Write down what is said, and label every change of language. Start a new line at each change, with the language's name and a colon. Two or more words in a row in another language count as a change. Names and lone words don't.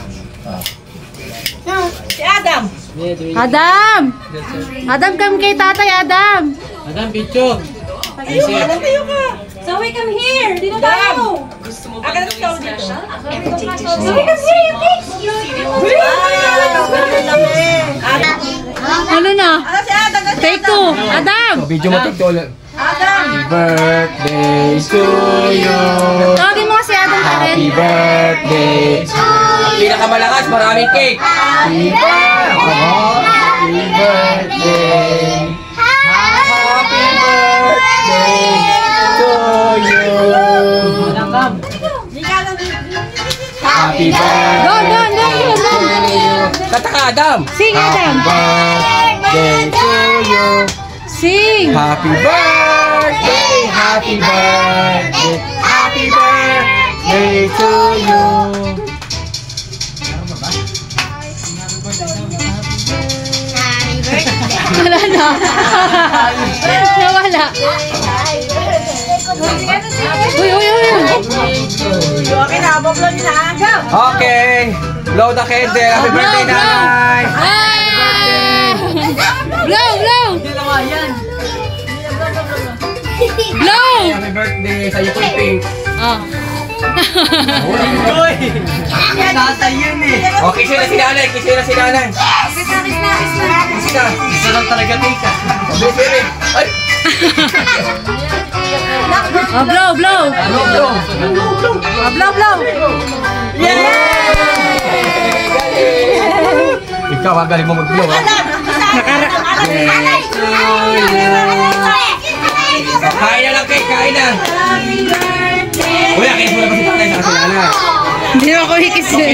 Filipino: Si Adam! Adam! Adam, come kay tatay, Adam!
English: Madam, picture.
Filipino: Adam, tayo ka! Zoe,
English: come here!
Filipino: Dito tayo! Agad ikaw dito. Zoe,
English: come here, you Adam!
Filipino: Ano na? Ano si Adam?
English: Take two! Adam!
Filipino: Video mo, take ulit. Adam!
English: Happy birthday to you.
Filipino: Tawagin mo si Adam pa rin.
English: Happy birthday.
Filipino: Ang pinakamalakas, maraming cake.
English: Happy birthday. Happy birthday. Happy birthday to you. Happy birthday. Go, go, go, go, go.
Filipino: Kata ka, Adam.
English: Sing, Adam. Happy birthday to you. Sing! Happy birthday! Happy birthday! Happy birthday to you!
Filipino: Wala na. Nawala. Uy, uy, uy. Okay na, boblo niyo na.
English: Go! Okay! Blow the candle! Happy birthday, nanay! Blow, blow! Blow! Happy birthday!
Filipino: Sa'yo po yung pink! Oh. Uy! Tatay yun eh! O, kisi na si nanay! Kisi na si nanay! Kisi na! Kisi lang talaga tika! Bilis, bilis! Ay!
English: Oh, blow, blow! Blow, blow! Oh, blow, blow!
Filipino: Ikaw, galing mo mag-blow, ha? Kain na lang, cake! Kain na! Uy, akin mo na ba si tatay sa kasi nanay? Hindi mo ako hikis eh.